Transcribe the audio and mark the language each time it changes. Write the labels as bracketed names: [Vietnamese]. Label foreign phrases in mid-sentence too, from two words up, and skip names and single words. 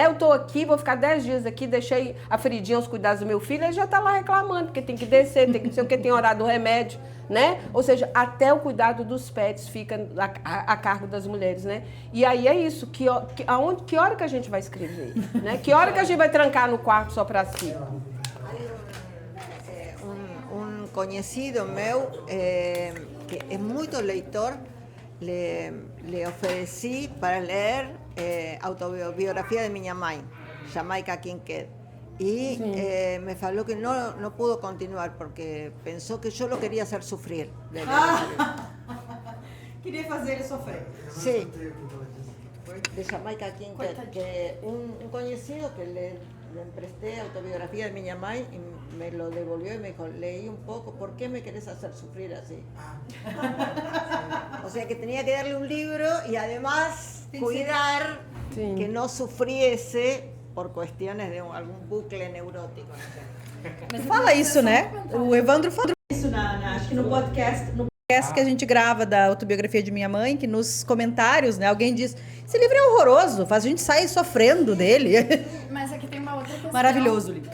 [Portuguese] Eu estou aqui, vou ficar 10 dias aqui, deixei a Fridinha aos cuidados do meu filho, ele já está lá reclamando, porque tem que descer, tem que não sei o que, tem horário do remédio, né? Ou seja, até o cuidado dos pets fica a cargo das mulheres, né? E aí é isso, que hora que a gente vai escrever? Né? Que hora que a gente vai trancar no quarto só para si? [Spanish] Conocido meu, que es muy lector, le ofrecí para leer autobiografía de minha mãe, Jamaica Kincaid. Y me faló que no pudo continuar porque pensó que yo lo quería hacer sufrir. [Portuguese] Queria fazer ele sofrer. [Spanish] Sí. De Jamaica Kincaid, que un conocido que le presté autobiografía de minha mãe y me lo devolvió y me dijo, leí un poco, ¿por qué me querés hacer sufrir así? O sea que tenía que darle un libro y además cuidar que no sufriese por cuestiones de algún bucle neurótico. [Portuguese] Mas fala isso, né? O Evandro falou isso acho que no podcast que a gente grava da autobiografia de minha mãe, que nos comentários, né, alguém diz, esse livro é horroroso, faz a gente sair sofrendo dele. Mas aqui tem uma outra questão. Maravilhoso o livro.